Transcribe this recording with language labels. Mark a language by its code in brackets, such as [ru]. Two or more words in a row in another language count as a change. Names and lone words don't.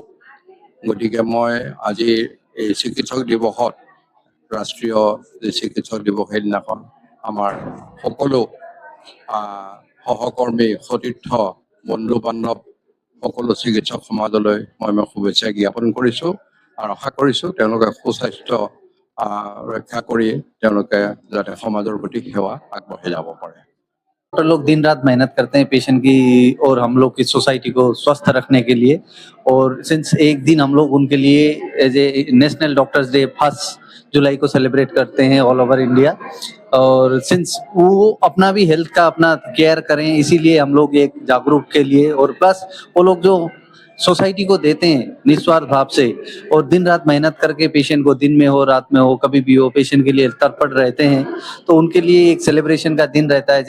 [as] গতিকে মই আজি এই চিকিৎসক দিৱসত, ৰাষ্ট্ৰীয় যি চিকিৎসক দিৱস, সেইদিনাখন আমাৰ সকলো সহকৰ্মী, সতীৰ্থ, বন্ধু বান্ধৱ, সকলো চিকিৎসক সমাজলৈ মই শুভেচ্ছা জ্ঞাপন কৰিছোঁ আৰু আশা কৰিছোঁ তেওঁলোকে সুস্বাস্থ্য ৰক্ষা কৰি তেওঁলোকে যাতে সমাজৰ প্ৰতি সেৱা আগবঢ়াই যাব পাৰে। [hi] डॉक्टर लोग दिन रात मेहनत करते हैं पेशेंट की और हम लोग की सोसाइटी को स्वस्थ रखने के लिए। और सिंस एक दिन हम लोग उनके लिए [en] as a National Doctors Day [hi] 1 जुलाई को सेलिब्रेट करते हैं [en] all over India. [hi] और सिंस वो अपना भी हेल्थ का अपना केयर करें, इसीलिए हम लोग एक जागरूक के लिए, और प्लस वो लोग जो सोसाइटी को देते हैं निस्वार्थ भाव से और दिन रात मेहनत करके पेशेंट को दिन में हो रात में हो कभी भी हो पेशेंट के लिए तत्पर रहते हैं, तो उनके लिए एक सेलिब्रेशन का दिन रहता है।